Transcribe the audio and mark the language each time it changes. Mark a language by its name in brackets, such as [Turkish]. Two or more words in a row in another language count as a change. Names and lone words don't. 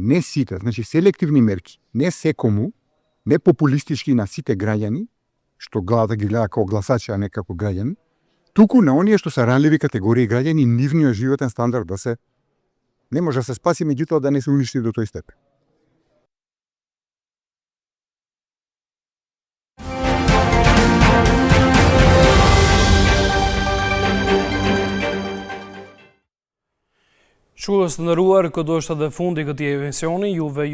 [Macedonian] Не сите, значи селективни мерки. Не секому, не популистички на сите граѓани, што глада ги гледа како гласачи, а не како граѓани, туку на оние што се ранливи категории граѓани, нивниот животен стандард да се не може да се спаси, меѓутоа да не се уништи до тој степен. [Albanian] Shikues të nderuar, këto është edhe fundi i këtij emisioni.